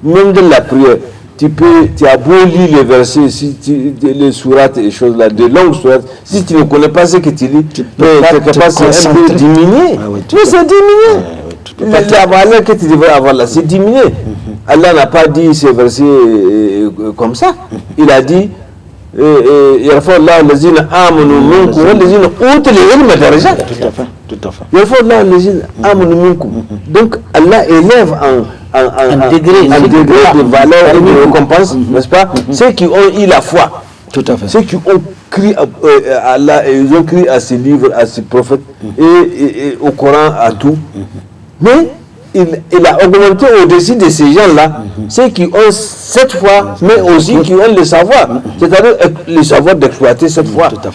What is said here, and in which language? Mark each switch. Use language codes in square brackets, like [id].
[fr] Même dans la prière, tu as beau lire les versets, les sourates et les choses là, de longues sourates, si tu ne connais pas ce que tu lis, quelque part c'est un peu diminué. Mais c'est diminué. La valeur que tu devrais avoir là, c'est diminué. Allah n'a pas dit ces versets comme ça. Il a dit [ar] يرفع الله الذين آمنوا منكم والذين أوتوا العلم درجات. [fr] Tout à fait. [ar] يرفع الله الذين آمنوا منكم. [fr] Donc Allah élève en degré de valeur et de récompense, n'est-ce pas? Ceux qui ont eu la foi. Tout à fait. Ceux qui ont crié à Allah et ils ont crié à ses livres, à ses prophètes et au Coran, à tout. Mais il a augmenté au-dessus de ces gens-là, ceux qui ont cette foi, mais aussi qui ont le savoir, c'est-à-dire le savoir d'exploiter cette foi.